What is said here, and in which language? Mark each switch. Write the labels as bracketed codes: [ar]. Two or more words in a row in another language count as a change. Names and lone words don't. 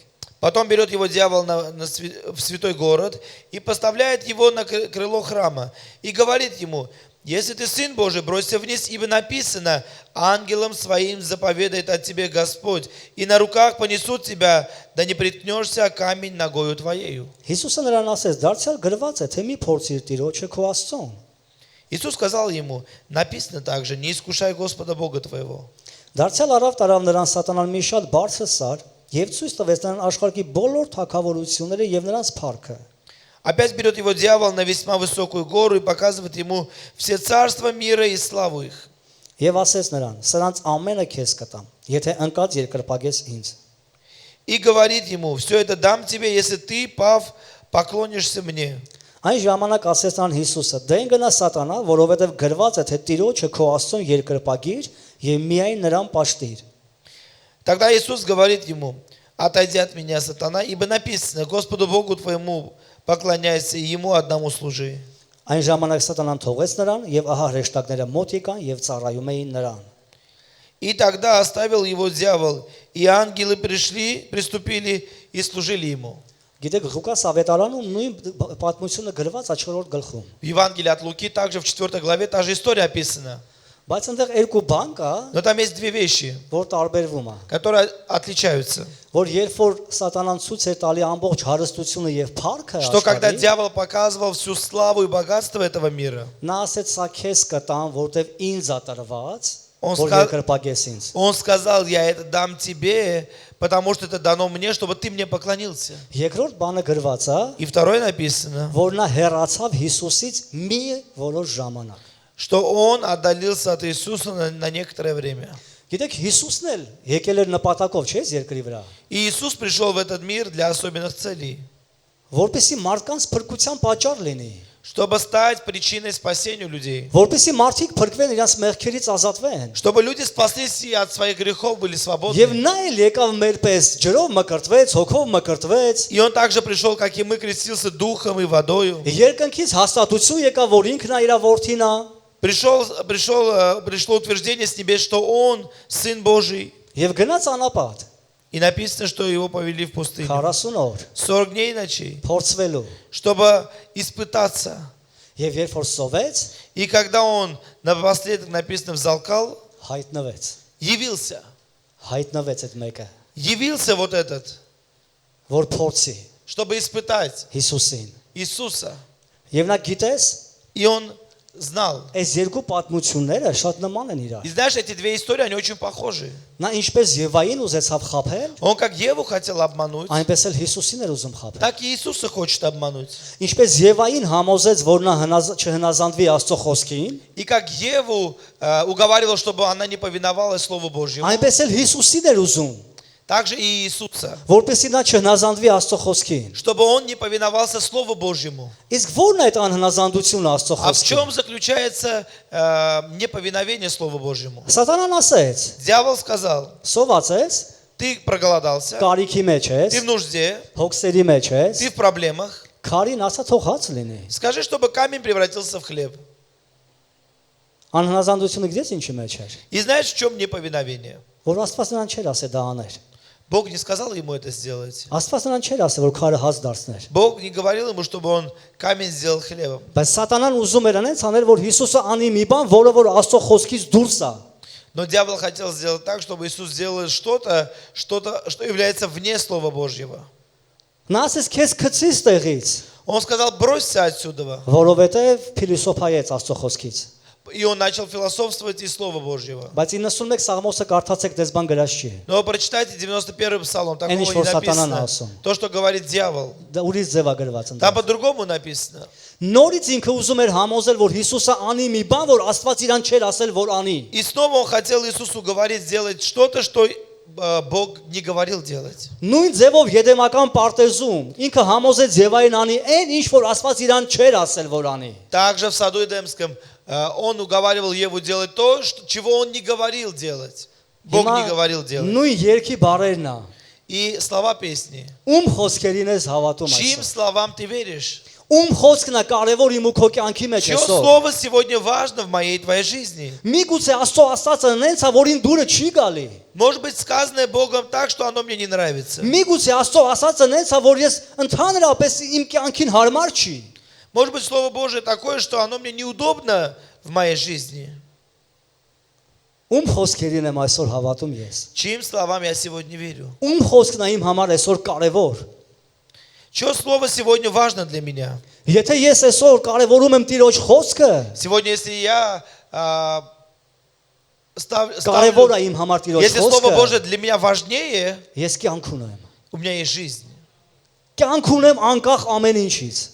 [ru] Потом берет его дьявол в святой город и поставляет его на крыло храма и говорит ему: если ты Сын Божий, бросься вниз, ибо написано, ангелом своим заповедает от тебе Господь, и на руках понесут тебя, да не приткнешься о камень ногою твоею. [hy] Հիսուսը նրան ասեց. դարձյալ գրված է, թե մի փորձիր Տիրոջը քո Աստծուն։ [ru] Иисус сказал ему: написано также, не искушай Господа Бога твоего. [hy] Դարձյալ առավ տարավ նրան Սատանան մի շատ բարձր սար եւ ցույց տվեց նրան աշխարհի բոլոր թագավորությունները եւ նրանց փառքը։ [ru] Опять берет его дьявол на весьма высокую гору и показывает ему все царства мира и славу их. [hy] Եվ ասեց նրան. սրանց ամենը քեզ կտամ, եթե ընկած երկրպագես ինձ։ [ru] И говорит ему: все это дам тебе, если ты, пав, поклонишься мне. [hy] Այն ժամանակ ասեց նրան Հիսուսը. դեն գնա Սատանա, որովհետեւ գրված է, թե Տիրոջը քո Աստծուն երկրպագիր եւ միայն նրան պաշտիր։ [ru] Тогда Иисус говорит ему: отойди от меня, сатана, ибо написано, Господу Богу твоему поклоняйся и ему одному служи. [hy] Այն ժամանակ Սատանան թողեց նրան եւ ահա հրեշտակները մոտ եկան եւ ծառայում էին նրան։ [ru] И тогда оставил его дьявол, и ангелы приступили и служили ему. [hy] Գիտեք, Ղուկաս ավետարանում նույն պատմությունը գրված է 4-րդ գլխում։ [ru] В Евангелии от Луки также в 4 главе та же история описана. [hy] Բայց այնտեղ երկու բան կա, [ru] Но там есть две вещи, [hy] որ տարբերվում է։ [ru] которые отличаются. [hy] Որ երբ որ Սատանան ցույց էր տալի ամբողջ հարստությունը եւ փառքը [ru] Что когда [hy] աշխարհի, [ru] дьявол показывал всю славу и богатство этого мира, [hy] նա ասեց սա քեզ կտամ, որտեվ ինձ է տրված, [ru] Он [hy] որ [ru] сказал- [hy] երկրպագես ինձ։ [ru] он сказал: я это дам тебе, потому что это дано мне, чтобы ты мне поклонился. [hy] Երկրորդ բանը գրված է, [ru] И второе написано, [hy] որ նա հեռացավ Հիսուսից մի որոշ ժամանակ։ [ru] что он отдалился от Иисуса на некоторое время. [hy] Գիտեք, Հիսուսն էլ եկել էր նպատակով, չէ՞, երկրի վրա, [ru] И Иисус пришел в этот мир для особенных целей, [hy] որպեսզի մարդկանց փրկության պատճառ լինի, [ru] чтобы стать причиной спасения людей, [hy] որպեսզի մարդիկ փրկվեն, իրաց մեղքերից ազատվեն։ [ru] чтобы люди спаслись и от своих грехов были [hy] Եվ [ru] свободны. [hy] նա էլ եկավ մեր պես ջրով մկրտվեց, հոգով мկրտվեց, [ru] И он также пришел, как и мы, крестился духом и водою. [hy] երկնքից հաստատություն եկավ, որ ինքն է իր որդին է, [ru] Пришло утверждение с небес, что он Сын Божий. [hy] եւ գնաց անապատ [ru] И написано, что его повели в пустыню [hy] 40 օր [ru] 40 дней и ночей, [hy] փորձվելու։ [ru] чтобы испытаться. [hy] Եվ երբ որ սովեց, [ru] И когда он напоследок, написано, взалкал, [hy] հայտնվեց։ [ru] явился [hy] Հայտնվեց այդ մեկը, [ru] вот этот, [hy] որ փորձի [ru] чтобы испытать [hy] Հիսուսին։ [ru] Иисуса. [hy] Եվ նա գիտես, [ru] И он знал. [hy] այս երկու պատմությունները շատ նման են իրար։ [ru] И знаешь, эти две истории, они очень похожи. [hy] Նա ինչպես Եվային ուզեցավ խաբել, [ru] Он как Еву хотел обмануть, [hy] այնպես էլ Հիսուսին էր ուզում խաբել։ [ru] так и Иисуса хочет обмануть. [hy] Ինչպես Եվային համոզեց, որ նա չհնազանդվի Աստծո խոսքին, [ru] И как Еву уговаривал, чтобы она не повиновалась Слову Божьему, [hy] այնպես էլ Հիսուսին էր ուզում, [ru] также и Иисуса, [hy] որպեսզի նա չհնազանդվի Աստծո խոսքին։ [ru] чтобы он не повиновался Слову Божьему. [hy] Իսկ ո՞րն է այդ անհնազանդությունը Աստծո [ru] А в [hy] խոսքին։ [ru] чем заключается неповиновение Слову Божьему? [hy] Սատանան ասեց. [ru] Дьявол сказал: [hy] Սոված ես, [ru] ты проголодался, [hy] կարիքի մեջ ես, [ru] ты в нужде, [hy] հոգսերի մեջ ես, [ru] ты в проблемах. [hy] քարին ասա թող հաց լինի։ [ru] Скажи, чтобы камень превратился в хлеб. [hy] Անհնազանդությունը գիտես ինչի մեջ էր։ [ru] И знаешь, в чем неповиновение? [hy] Որ Աստված նրան չէր ասել դա աներ։ [ru] Бог не сказал ему это сделать. [hy] Աստված նրան չէր ասել որ քարը հաց դարձներ։ [ru] Бог не говорил ему, чтобы он камень сделал хлебом. [hy] Բայց Սատանան ուզում էր անենց անել, որ Հիսուսը անի մի բան, որը որ Աստծո խոսքից դուրս է։ [ru] Но дьявол хотел сделать так, чтобы Иисус сделал что-то, что является вне Слова Божьего. [hy] Նա ասեց քեզ քցից տեղից։ [ru] Он сказал, бросься отсюда. [hy] որովհետև փիլիսոփայեց Աստծո խոսքից։ [ru] И он начал философствовать из Слова Божьего. [hy] Բայց 91 Սաղմոսը կարդացեք դες բան գրած չի։ [ru] Но прочитайте 91-й псалом, такого Эниш, не [hy] որ սատանան [ru] написано. [hy] ասում։ [ru] То, что говорит дьявол. [hy] Դա ուրիշ ձև է գրված [ru] Там [hy] ընդ։ [ru] по-другому написано. [hy] Նորից ինքը ուզում էր համոզել, որ Հիսուսը անի մի բան, որ Աստված իրան չէր ասել, որ անի։ [ru] И снова он хотел Иисусу говорить, сделать что-то, что Бог не говорил делать. [hy] Նույն ձևով Եդեմական պարտեզում ինքը համոզեց Եվային անի այն ինչ որ Աստված իրան չէր ասել, որ անի։ [ru] Также в саду Эдемском он уговаривал Еву делать то, чего он не говорил делать. Бог не говорил делать. [hy] Նույն երկի բառերն է։ [ru] И слова песни. [hy] Ում խոսքերին ես հավատում [ru] Чьим [hy] այսօր։ [ru] словам ты веришь? [hy] Ում խոսքն է կարևոր իմ ու քո կյանքի մեջ [ru] Чье [hy] այսօր։ [ru] слово сегодня важно в моей и твоей жизни? [hy] Միգուցե Աստծո ասածը նենց է, որին դուրը չի գալի։ [ru] Может быть, сказанное Богом так, что оно мне не нравится. [hy] Միգուցե Աստծո ասածը նենց է, որ ես ընդհանրապես իմ կյանքին հարմար չի։ [ru] Может быть, Слово Божие такое, что оно мне неудобно в моей жизни. [hy] Ում խոսքերին եմ այսօր հավատում ես։ [ru] Чьим словам я сегодня верю? [hy] Ում խոսքն է իմ համար այսօր կարևոր։ [ru] Чье слово сегодня важно для меня? [hy] Եթե ես այսօր կարևորում եմ Տիրոջ խոսքը, [ru] Сегодня, если я [hy] կարևոր է իմ համար Տիրոջ [ru] если Слово [hy] խոսքը, [ru] Божие для меня важнее, [hy] ես կյանք ունեմ։ [ru] у меня есть жизнь. [hy] Կյանք ունեմ անկախ ամեն ինչից։